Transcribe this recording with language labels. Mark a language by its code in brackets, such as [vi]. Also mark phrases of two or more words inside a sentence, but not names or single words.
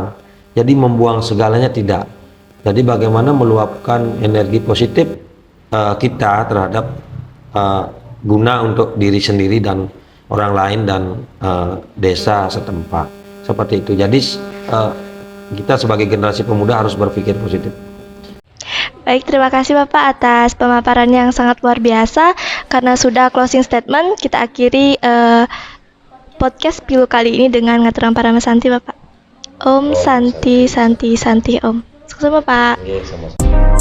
[id] Jadi membuang segalanya tidak. Jadi bagaimana meluapkan energi positif kita terhadap guna untuk diri sendiri dan orang lain dan desa setempat. Seperti itu. Jadi kita sebagai generasi pemuda harus berpikir positif. Baik, terima kasih Bapak atas pemaparan yang sangat luar biasa. Karena sudah [en] closing statement, [id] kita akhiri podcast Pilu kali ini dengan ngaturan Paramasanti Bapak. [sa] Om Santi Santi Santi Om. [id] Sukses Bapak. Sama-sama.